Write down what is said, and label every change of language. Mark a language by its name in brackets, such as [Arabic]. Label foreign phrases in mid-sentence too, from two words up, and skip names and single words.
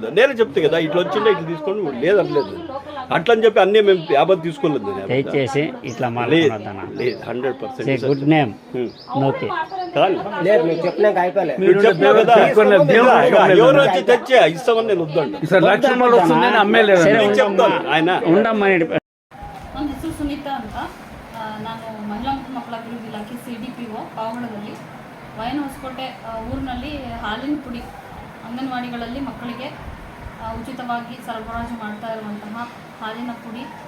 [Telugu] నేనే చెప్తే కదా, ఇట్లా వచ్చిండే ఇట్లా తీసుకోండి, లేదనలేదు అట్లా అని చెప్పి అన్నీ మేము యాభై తీసుకోలేదు. దయచేసి ఇట్లా 100% [English] Good name okay. [Telugu] ఎవరు వచ్చి తెచ్చే ఇస్తామని నేను వద్దండి. [Kannada] ನನ್ನ ಹೆಸರು ಸುನೀತಾ ಅಂತ. ನಾನು ಮಹಿಳಾ ಮತ್ತು ಮಕ್ಕಳ ಅಭಿವೃದ್ಧಿ ಇಲಾಖೆ CDPO ಪಾವಗಡದಲ್ಲಿ ವೈಎನ್ಎಸ್ಕೋಟೆ ಊರಿನಲ್ಲಿ ಹಾಲಿನ ಪುಡಿ ಅಂಗನವಾಡಿಗಳಲ್ಲಿ ಮಕ್ಕಳಿಗೆ ಉಚಿತವಾಗಿ ಸರಬರಾಜು ಮಾಡ್ತಾ ಇರುವಂತಹ ಹಾಲಿನ ಪುಡಿ